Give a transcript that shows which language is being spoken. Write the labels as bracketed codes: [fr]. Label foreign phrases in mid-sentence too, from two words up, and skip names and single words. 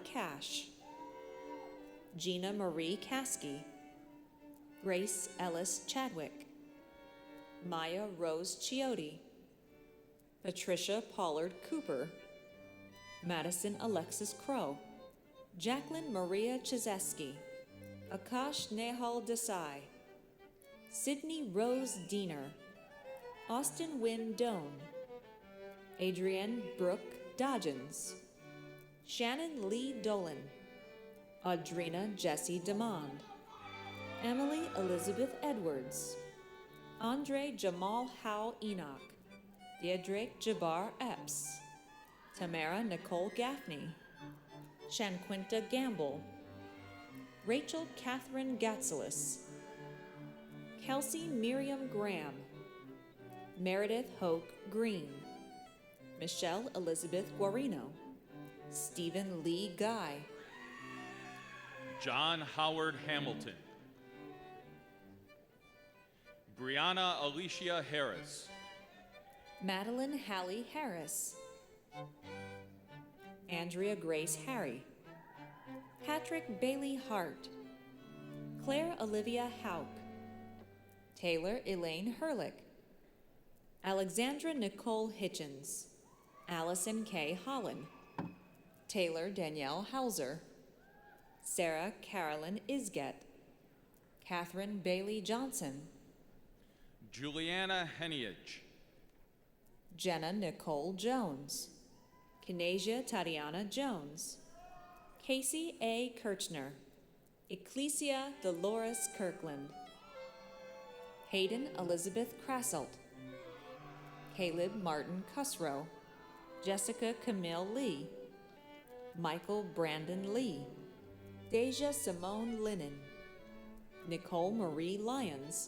[en] Cash, Gina Marie Caskey, Grace Ellis Chadwick, Maya Rose Chiotti, Patricia Pollard Cooper, Madison Alexis Crow, Jacqueline Maria Chizeski, Akash Nehal Desai, Sydney Rose Diener, Austin Wynn Doan, Adrienne Brooke Dodgens, Shannon Lee Dolan, Audrina Jessie Demond, Emily Elizabeth Edwards, Andre Jamal Howe Enoch, Deirdre Jabbar Epps, Tamara Nicole Gaffney, Shanquinta Gamble, Rachel Catherine Gatsalis, Kelsey Miriam Graham, Meredith Hoke Green, Michelle Elizabeth Guarino, Stephen Lee Guy, John Howard Hamilton, Brianna Alicia Harris. Madeline Hallie Harris. Andrea Grace Harry. Patrick Bailey Hart. Claire Olivia Hauk. Taylor Elaine Herlick. Alexandra Nicole Hitchens. Allison K. Holland. Taylor Danielle Hauser. Sarah Carolyn Isget. Catherine Bailey Johnson. Juliana Heniage. Jenna Nicole Jones. Kinasia Tatiana Jones. Casey A. Kirchner. Ecclesia Dolores Kirkland. Hayden Elizabeth Krasselt. Caleb Martin Cusrow. Jessica Camille Lee. Michael Brandon Lee. Deja Simone Linen. Nicole Marie Lyons.